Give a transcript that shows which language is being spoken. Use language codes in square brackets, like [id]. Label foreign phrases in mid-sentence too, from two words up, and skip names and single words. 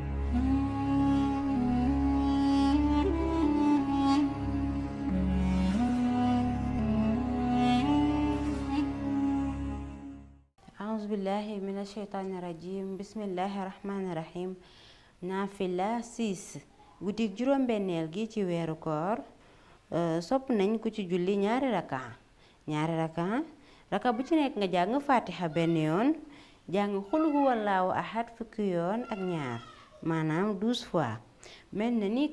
[ar] أعوذ بالله من الشيطان الرجيم بسم الله الرحمن الرحيم [wo] naafila 6 guddik juróom-benneel gi ci weeru koor sopp nañ ku ci julli ñaari raka bu ci nekk nga jàng fatiha benn yoon jàng [ar] قل هو الله أحد [wo] fukki yoon ak ñaar maanaam 12 fois mel na ni